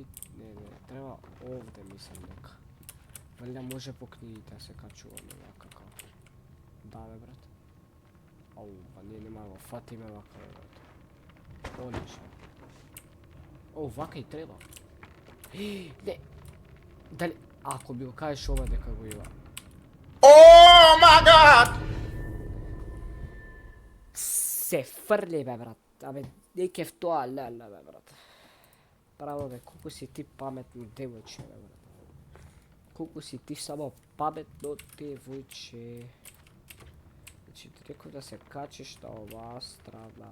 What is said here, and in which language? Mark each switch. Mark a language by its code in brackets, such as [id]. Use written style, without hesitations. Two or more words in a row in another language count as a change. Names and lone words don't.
[mk] Не, треба овде мислам дека. Валјда може по книгите да се качуваме вака. Да бе брат. Ау, па ние нема го фатиме вака бе брат. Одлично. О, вака и треба. Не. Дали... Ако би го кажеш ова дека го има. [en] Oh my god! [mk] Се фрли бе брат. Абе, неке в тоа леле бе брат. Браво бе, колку си ти паметно девојче бе брат. Колку си ти само паметно девојче. Значи ти реков да се качиш на оваа страна.